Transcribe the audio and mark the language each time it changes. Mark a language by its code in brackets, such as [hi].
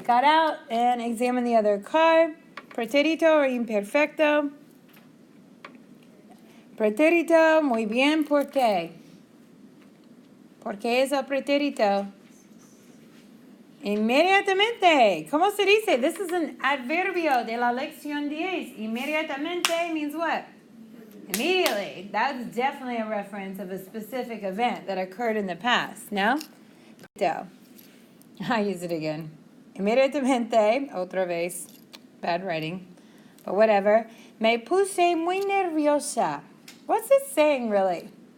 [en] Got out and examined the other car. [es] Pretérito or imperfecto. Pretérito, muy bien, ¿por qué? ¿Por qué es el pretérito? Inmediatamente. ¿Cómo se dice? [en] This is an [es] adverbio de la lección 10. [en] Inmediatamente means what? Immediately. That's definitely a reference of a specific event that occurred in the past. No? I use it again. Inmediatamente. [es] Otra vez. [en] Bad writing. But whatever. [es] Me puse muy nerviosa. [en] What's it saying, really?